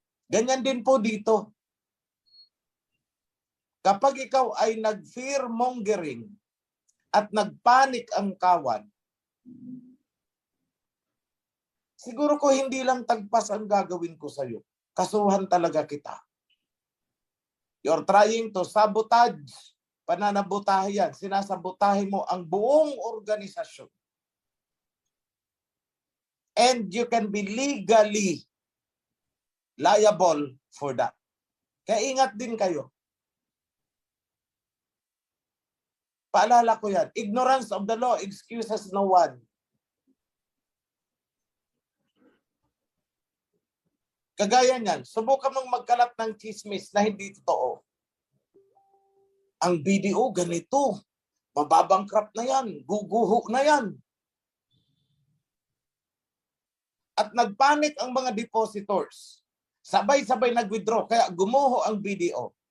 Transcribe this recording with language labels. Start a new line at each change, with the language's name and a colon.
Filipino: Ganyan din po dito. Kapag ikaw ay nag-fear mongering at nagpanik ang kawan, siguro ko hindi lang tagpas ang gagawin ko sa iyo. Kasuhan talaga kita.
English: You're trying to sabotage.
Filipino: Pananabotahe yan. Sinasabotahe mo ang buong organisasyon.
English: And you can be legally liable for that.
Filipino: Kaya ingat din kayo. Paalala ko yan.
English: Ignorance of the law excuses no one.
Filipino: Kagaya niyan, subukan mong magkalat ng chismis na hindi totoo. Ang BDO ganito, mababangkrap na yan, guguho na yan. At nagpanik ang mga depositors. Sabay-sabay nag-withdraw, kaya gumuho ang BDO.